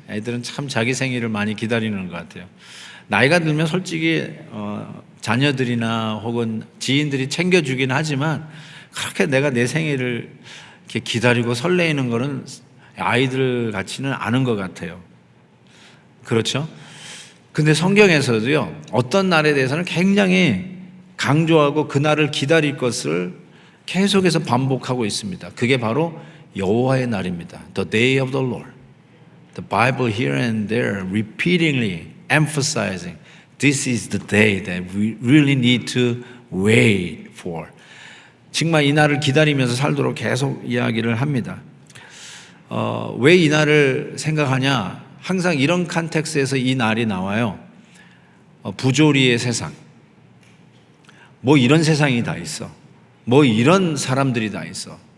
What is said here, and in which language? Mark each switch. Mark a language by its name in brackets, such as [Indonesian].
[Korean] 애들은 참 자기 생일을 많이 기다리는 것 같아요. 나이가 들면 솔직히 자녀들이나 혹은 지인들이 챙겨주긴 하지만 그렇게 내가 내 생일을 이렇게 기다리고 설레이는 거는 아이들 같지는 않은 것 같아요. 그렇죠? 근데 성경에서도요, 어떤 날에 대해서는 굉장히 강조하고 그 날을 기다릴 것을 계속해서 반복하고 있습니다. 그게 바로 여호와의 날입니다. [English] The day of the Lord. The Bible here and there repeatedly emphasizing this is the day that we really need to wait for. [Korean] 정말 이 날을 기다리면서 살도록 계속 이야기를 합니다. 왜 이 날을 생각하냐? 항상 이런 컨텍스트에서 이 날이 나와요. 부조리의 세상. 뭐 이런 세상이 다 있어. 뭐 이런 사람들이 다 있어.